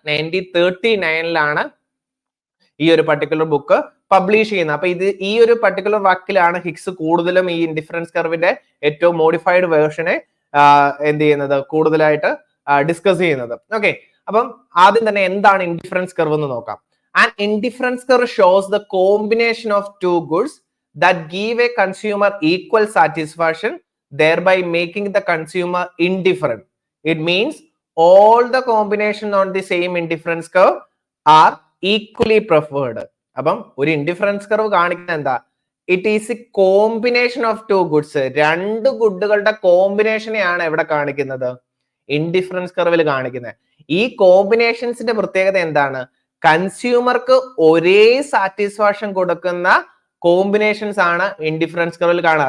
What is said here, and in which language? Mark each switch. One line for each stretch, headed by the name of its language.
Malayalam: 1939 ഈ ഒരു particular book publish ചെയ്യുന്നത്. അപ്പൊ ഈ ഒരു പർട്ടിക്കുലർ വർക്കിലാണ് ഹിഗ്സ് കൂടുതലും ഈ ഇൻഡിഫറൻസ് കർവിന്റെ ഏറ്റവും മോഡിഫൈഡ് വേർഷനെ എന്ത് ചെയ്യുന്നത്, കൂടുതലായിട്ട് ഡിസ്കസ് ചെയ്യുന്നത്. ഓക്കെ, അപ്പം ആദ്യം തന്നെ എന്താണ് ഇൻഡിഫറൻസ് കർവ് എന്ന് നോക്കാം.
English: An indifference curve shows the combination of two goods that give a consumer equal satisfaction, thereby making the consumer indifferent. It means all the combination on the same indifference curve are equally preferred.
Malayalam: അപ്പം ഒരു indifference curve കാണിക്കുന്നത് എന്താ,
English: It is a combination of two goods.
Malayalam: രണ്ട് ഗുഡുകളുടെ കോമ്പിനേഷനെയാണ് എവിടെ കാണിക്കുന്നത്, indifference കർവിൽ കാണിക്കുന്നത്. ഈ കോമ്പിനേഷൻസിന്റെ പ്രത്യേകത എന്താണ്, കൺസ്യൂമർക്ക് ഒരേ സാറ്റിസ്ഫാക്ഷൻ കൊടുക്കുന്ന കോമ്പിനേഷൻസ് ആണ് ഇൻഡിഫറൻസ് കർവിൽ കാണുക.